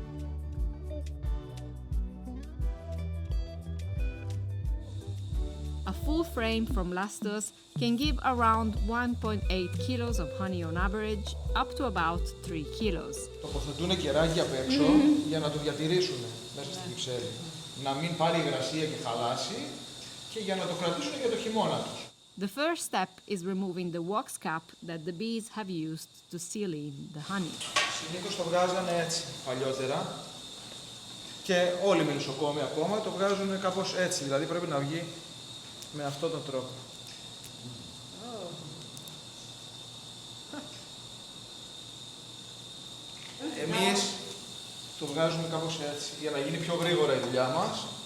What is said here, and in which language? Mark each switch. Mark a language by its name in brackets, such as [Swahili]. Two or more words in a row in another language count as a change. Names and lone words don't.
[English] A full frame from Lastos can give around 1.8 kilos of honey on average, up to about 3 kilos. [Greek] Τοποθετούν κεράκι απ' έξω για να το διατηρήσουν μέσα στην κυψέλη. Να μην πάρει υγρασία και χαλάσει και για να το κρατήσουν για το χειμώνα τους. [English] The first step is removing the wax cap that the bees have used to seal in the honey. [Greek] Συνήθως το βγάζανε έτσι παλιότερα και όλοι οι μελισσοκόμοι ακόμα το βγάζουν κάπως έτσι, δηλαδή πρέπει να βγει με αυτόν τον τρόπο. Εμείς το βγάζουμε κάπως έτσι, για να γίνει πιο γρήγορα η δουλειά μας.